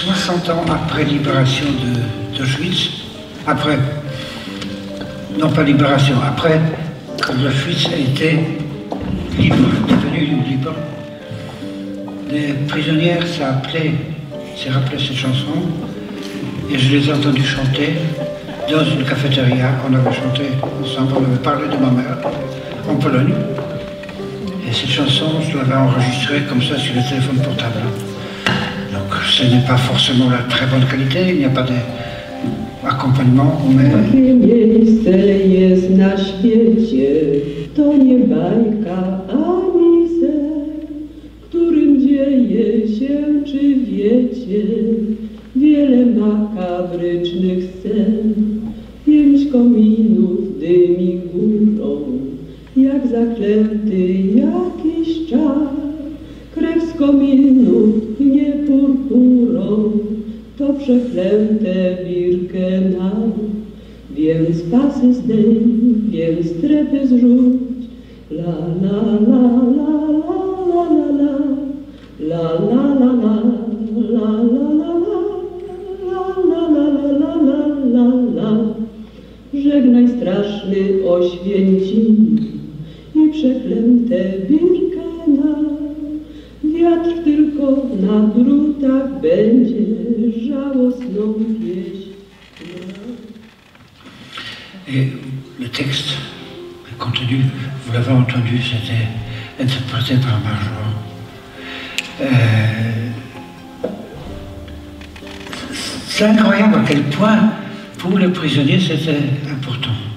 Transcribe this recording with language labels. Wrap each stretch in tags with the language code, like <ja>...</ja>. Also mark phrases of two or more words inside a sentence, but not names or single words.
<fr>60 ans après libération d'Auschwitz, après, non pas libération, après, quand Auschwitz a été libre, devenu libre, les prisonnières s'est rappelé cette chanson, et je les ai entendues chanter dans une cafétéria. On avait chanté ensemble, on avait parlé de ma mère en Pologne. Et cette chanson, je l'avais enregistrée comme ça sur le téléphone portable. Donc ce n'est pas forcément la très bonne qualité, il n'y a pas d'accompagnement, mais...</fr> <pl>Takie miejsce jest na świecie, to nie bajka ani sen, w którym dzieje się, czy wiecie, wiele makabrycznych scen. 5 kominów dymi górą, jak zaklęty jakiś czar. Krew z kominów pnie purpurą, to przeklęte Birkenau. Więc pasy zdejm, więc trepy zrzuć. La la la la la la la la la la la la la la la. Żegnaj straszny Oświęcim i przeklęte Birkenau. Wiatr tylko na drutach będzie żałosną pieśń.</pl> <fr>Et le texte, le contenu, vous l'avez entendu, c'était interprété par Marjon. C'est incroyable à quel point, pour les prisonniers, c'était important.</fr>